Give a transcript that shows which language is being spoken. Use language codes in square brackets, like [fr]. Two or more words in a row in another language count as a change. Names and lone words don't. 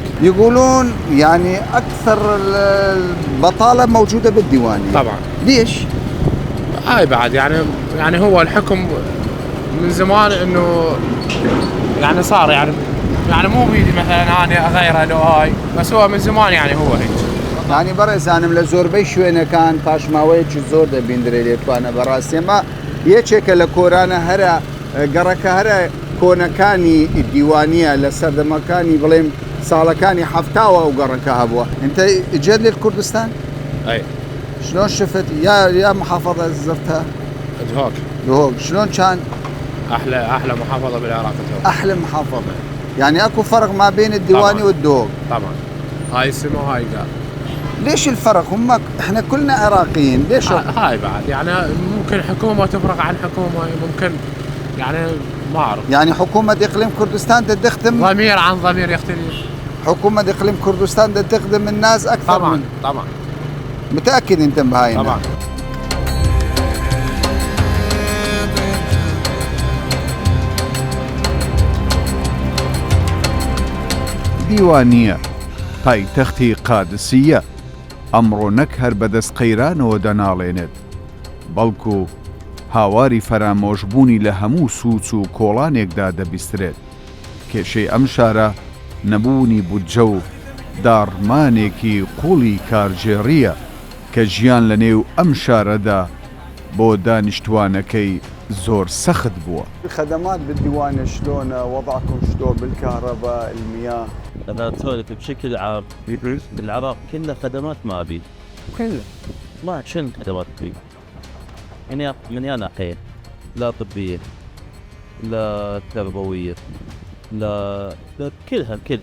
[ar] يقولون يعني أكثر البطالة موجودة بالديوانية. طبعا. ليش؟ هاي بعد يعني هو الحكم من زمان انه يعني صار يعني مو بيدي مثلا انا اغيره لو هاي، بس هو من زمان يعني هو هيك. [ckb] يعني بەڕێزانم لە زۆربەی شوێنەکان پاشماوەیەکی زۆر دەبیندرێت لێتوانە بەڕاستی ئەمە یەکێکە لە کۆرانە هەرە گەڕەکە هەرە کۆنەکانی دیوانیە لە سەردەمەکانی بڵێم ساڵەکانی حەفتاوە و گەڕەکە هەبووە. [ar] أنت جد للكردستان؟ اي. شلون شفت يا محافظة زرتها؟ دهوك. شلون كان؟ احلى محافظة بالعراق دهوك. أحلى محافظة. يعني أكو فرق ما بين الديواني والدهوك؟ طبعا. هاي السما وهاي قال. ليش الفرق؟ احنا كلنا عراقيين، ليش؟ هاي بعد يعني ممكن حكومة تفرق عن حكومة، ممكن يعني ما أعرف. يعني حكومة إقليم كردستان تخدم ضمير عن ضمير يختلف. حكومة إقليم كردستان تخدم الناس أكثر طبعا من... طبعا. متأكد أنت بهاي؟ طبعا. [ckb] دیوانیە پایتەختی قادسیە، ئەمڕۆ نەک هەر بەدەست قەیرانەوە دەناڵێنێت، بەڵکو هاواری فەرامۆشبوونی لە هەموو سووچ و کۆڵانێکدا دەبیسترێت. کێشەی ئەم شارە نەبوونی بودجە و داڕمانێکی قوڵی کارژێڕیە کە ژیان لە نێو ئەم شارەدا بۆ دانیشتوانەکەی زۆر سەخت بووە. [ar] الخدمات بالديوانية شلون؟ وضعكم شلون بالكهرباء، المياه؟ أنا أسولف بشكل عام بالعراق كلها خدمات ما أبي. كله. ما شنو خدمات فيه؟ يعني من يا ناحية، لا طبية لا تربوية لا كلها الكل.